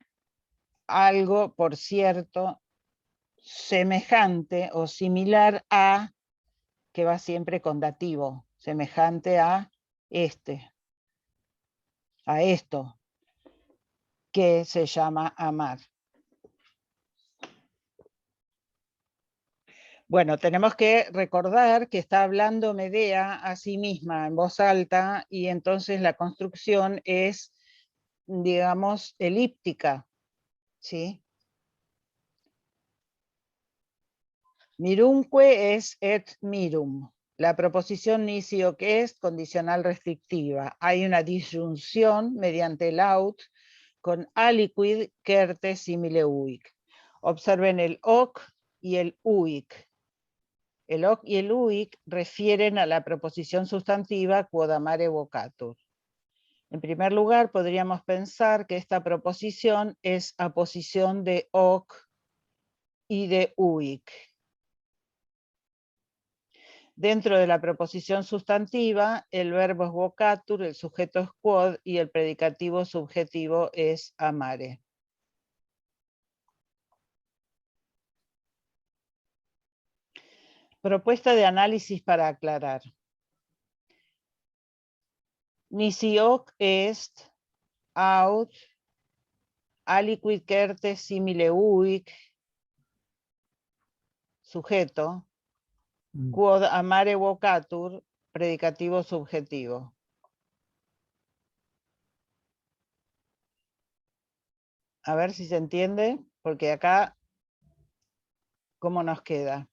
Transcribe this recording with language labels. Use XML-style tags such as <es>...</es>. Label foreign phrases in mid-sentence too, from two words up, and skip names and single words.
<es>Algo, por cierto, semejante o similar a, que va siempre con dativo, semejante a este, a esto, que se llama amar. Bueno, tenemos que recordar que está hablando Medea a sí misma en voz alta y entonces la construcción es, digamos, elíptica, ¿sí?</es> <la>Mirumque es et mirum.</la> <es>La proposición</es> <la>nisi hoc est</la> <es>condicional restrictiva. Hay una disyunción mediante el aut con</es> <la>aliquid certe simile uic.</la> <es>Observen el hoc y el uic. El hoc y el uic refieren a la proposición sustantiva</es> <la>quod amare vocatur.</la> <es>En primer lugar, podríamos pensar que esta proposición es aposición de hoc y de uic. Dentro de la proposición sustantiva, el verbo es vocatur, el sujeto es quod y el predicativo subjetivo es amare. Propuesta de análisis para aclarar.</es> <la>Nisi hoc est aut aliquid certe simile uic, sujeto, quod amare vocatur,</la> <es>predicativo subjetivo. A ver si se entiende, porque acá, ¿cómo nos queda?</es>